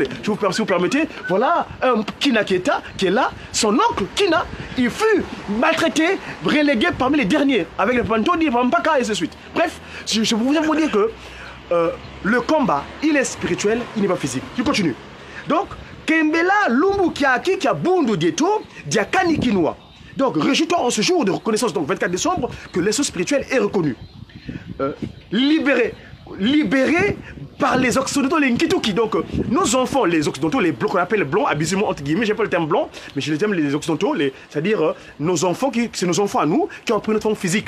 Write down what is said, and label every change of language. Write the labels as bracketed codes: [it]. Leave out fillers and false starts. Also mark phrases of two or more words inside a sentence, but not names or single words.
[fr] Si vous permettez, voilà un Kina Keta qui est là. Son oncle, Kina, il fut maltraité, relégué parmi les derniers, avec les Pantoni, Pampaka et ainsi de suite. Bref, je peux vous dire que le combat, il est spirituel, il n'est pas physique. Je continue. Donc, [kg] Kembela, Lumbu Kiaki, qui a Bundu Dieto, Diakani Kinoa. [fr] Donc, réjouis-toi en ce jour de reconnaissance, donc 24 décembre, que l'essence spirituelle est reconnue. Libérés par les occidentaux, les Nkituki. Donc, nos enfants, les occidentaux, les blancs qu'on appelle blancs, abusivement entre guillemets, j'ai pas le terme blanc, mais je les aime les occidentaux, c'est-à-dire nos enfants, c'est nos enfants à nous, qui ont pris notre forme physique.